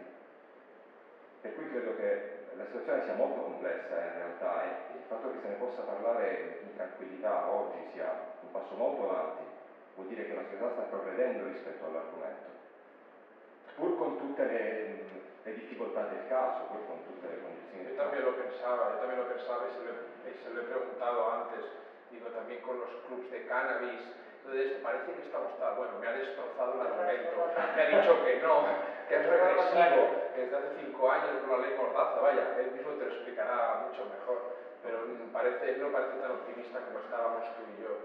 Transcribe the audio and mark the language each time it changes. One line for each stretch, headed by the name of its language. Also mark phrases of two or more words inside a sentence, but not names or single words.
Italian: Per cui credo che la situazione sia molto complessa in realtà e il fatto che se ne possa parlare in tranquillità oggi sia un passo molto avanti, vuol dire che la società sta progredendo rispetto all'argomento, pur con tutte le difficoltad del caso, pur con tutte le condizioni.
Spanish: Yo también lo pensaba y se lo he preguntado antes, digo, también con los clubs de cannabis. Entonces, parece que estamos tal, bueno, me ha destrozado el argumento, me ha dicho que no, que es regresivo, que desde hace 5 años con la ley Mordaza, vaya, él mismo te lo explicará mucho mejor, pero él no parece tan optimista como estábamos tú y yo.